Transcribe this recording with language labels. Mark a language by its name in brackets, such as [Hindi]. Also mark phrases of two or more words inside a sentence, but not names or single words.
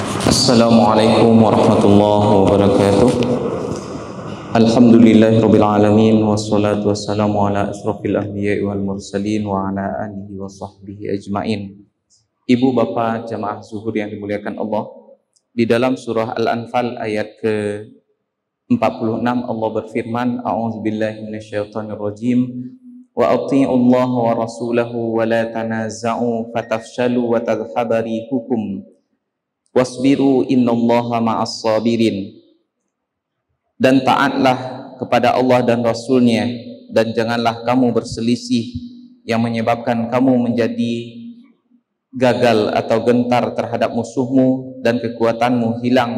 [Arabic] السلام عليكم ورحمة الله وبركاته. الحمد لله رب العالمين والصلاة والسلام على أشرف الأنبياء والمرسلين وعلى آله وصحبه أجمعين. [Indonesian] Ibu bapak jamaah zuhur yang dimuliakan Allah, di dalam surah Al-Anfal ayat ke-46 Allah berfirman, [Arabic] أعوذ بالله من الشيطان الرجيم, وأطيعوا الله ورسوله ولا تنازعوا فتفشلوا وتذهب ريحكم واصبروا إن الله مع الصابرين. [Indonesian] Dan taatlah kepada Allah dan Rasulnya, dan janganlah kamu berselisih yang menyebabkan kamu menjadi gagal atau gentar terhadap musuhmu dan kekuatanmu hilang.